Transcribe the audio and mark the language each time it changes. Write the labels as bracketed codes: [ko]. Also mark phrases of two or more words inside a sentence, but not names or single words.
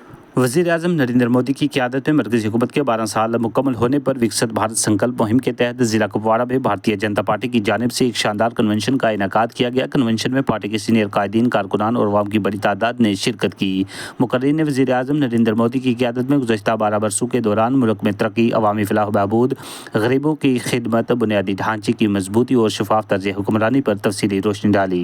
[ur] وزیر اعظم نریندر مودی کی قیادت میں مرکزی حکومت کے 12 سال مکمل ہونے پر وکست بھارت سنکلپ مہم کے تحت ضلع کپواڑہ میں بھارتیہ جنتا پارٹی کی جانب سے ایک شاندار کنونشن کا انعقاد کیا گیا۔ کنونشن میں پارٹی کے سینئر قائدین، کارکنان اور عوام کی بڑی تعداد نے شرکت کی۔ مقررین نے وزیر اعظم نریندر مودی کی قیادت میں گزشتہ 12 برسوں کے دوران ملک میں ترقی، عوامی فلاح و بہبود، غریبوں کی خدمت، بنیادی ڈھانچے کی مضبوطی اور شفاف طرز حکمرانی پر تفصیلی روشنی ڈالی۔